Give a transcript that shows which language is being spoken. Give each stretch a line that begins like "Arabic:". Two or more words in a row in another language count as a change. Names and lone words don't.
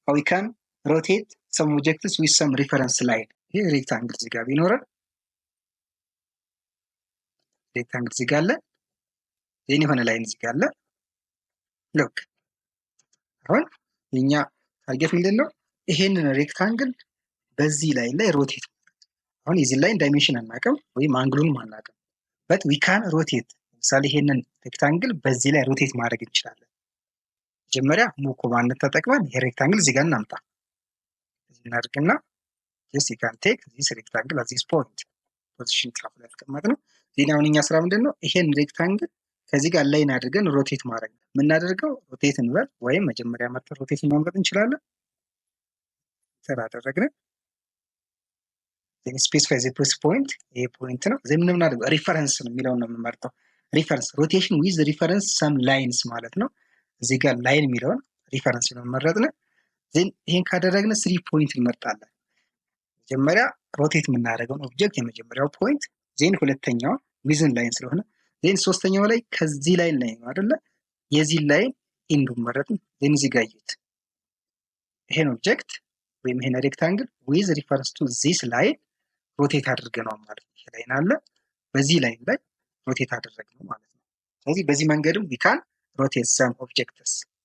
English: how we can rotate some objects with some reference line.
Amharic: ይሄ ሬክታንግል እዚህ ጋር ቢኖረን ሬክታንግል እዚህ ጋር አለ ዜን የሆነ ላይን እዚህ ጋር አለ ሉክ አሁን የኛ ታርጌት ምንድነው ይሄንን ሬክታንግል በዚህ ላይን ላይ ሮቴት አሁን የዚህ ላይን ዳይሜንሽን አናውቅም ወይም አንግሉን አናውቅም
English: but we can rotate
Amharic: ለምሳሌ ይሄንን ሬክታንግል በዚህ ላይ ሮቴት ማድረግ እንችላለን መጀመሪያ
English: move command
Amharic: ተጠቅመን ይሄ ሬክታንግል እዚህ ጋር እናምጣ እዚህ እናድርግና
English: just you can take this rectangle at this point position
Amharic: ጫፍ ላይ አስቀመጥነው ዜን አሁን እኛ ስራ ምንድነው ይሄን ሬክታንግል ከዚህ ጋር ላይን አድርገን ሮቴት ማድረግ የምናደርገው ሮቴት እንበል ወይም መጀመሪያ መርጠን ሮቴት ማምጣት እንችላለን ሰራ አደረግን
English: then specify the point a point
Amharic: ነው then ምን እናደርገው ሪፈረንስ ነው የሚለውን ነው የምንመርጠው ሪፈረንስ ሮቴሽን
English: with reference some lines
Amharic: ማለት ነው እዚህ ጋር ላይን የሚለውን ሪፈረንስ ነው መረጥን then ይሄን ካደረግን 3 ፖይንት እንመርጣለን መጀመሪያ ሮቴት የምናደርገው ኦብጀክት የመጀመሪያው ፖይንት then ሁለተኛው ዊዝን ላይን ስለሆነ then ሶስተኛው ላይ ከዚህ ላይን ላይ ነው አይደለ የዚህ ላይን ኢንዱ መረጥን then እዚህ ጋር ይዩት ይሄን ኦብጀክት ወይም ይሄን ሬክታንግል
English: with reference to this line
Amharic: ሮቴት አድርገናል ማለት ነው ይሄ ላይን አለ በዚህ ላይን ላይ ሮቴት አደረግነው ማለት ነው ስለዚህ በዚህ መንገድም
English: we can rotate some objects